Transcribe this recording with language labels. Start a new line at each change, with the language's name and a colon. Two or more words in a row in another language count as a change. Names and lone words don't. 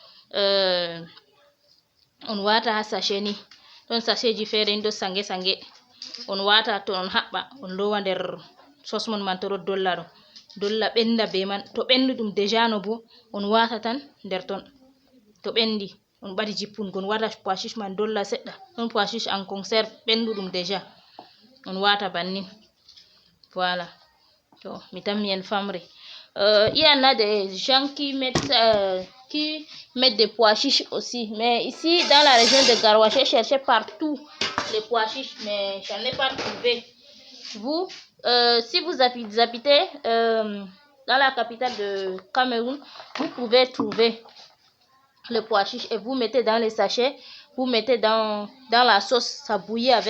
Fula: on wata ha sachet ni ɗon sachet ji fere ni ɗo sange sange on wata to on haɓɓa on lowa nder sauce man to ɗo dolla ɓenda be man to ɓendi ɗum déjà no bo on wata tan nder ton to ɓendi on ɓadi jippungo on wata
French: pois chiche
Fula: man dolla seɗɗa ɗon
French: pois chiche en conserve
Fula: ɓendu ɗum déjà on wata bannin. Voilà, to mi tammi en famri.
French: Il y en a des gens qui mettent des pois chiches aussi, mais ici dans la région de Garoua, j'ai cherché partout les pois chiches, mais j'en ai pas trouvé. Vous, si vous habitez dans la capitale de Cameroun, vous pouvez trouver le pois chiche et vous mettez dans les sachets, vous mettez dans la sauce, ça bouillit avec.